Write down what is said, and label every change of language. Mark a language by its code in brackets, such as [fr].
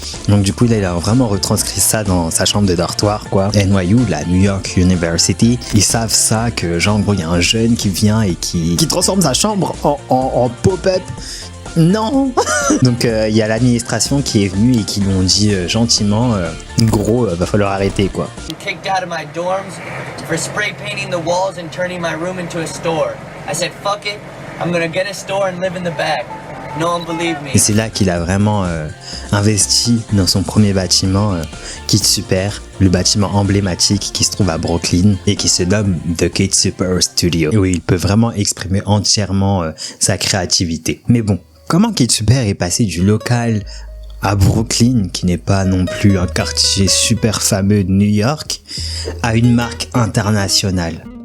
[fr] Donc du coup, là, il a vraiment retranscrit ça dans sa chambre de dortoir, quoi. NYU, la New York University, ils savent ça, que genre, en gros, il y a un jeune qui vient et qui transforme sa chambre en pop-up. Non. Donc il y a l'administration qui est venue et qui lui ont dit gentiment gros, va falloir arrêter, quoi. [en] Kicked out of my dorms for spray painting the walls and turning my room into a store. I said fuck it, I'm gonna get a store and live in the back. No one believed me. [fr] Et c'est là qu'il a vraiment investi dans son premier bâtiment, Kid Super, le bâtiment emblématique qui se trouve à Brooklyn et qui se nomme The Kid Super Studio, où il peut vraiment exprimer entièrement sa créativité. Mais bon, comment Kid Super est passé du local à Brooklyn, qui n'est pas non plus un quartier super fameux de New York, à une marque internationale?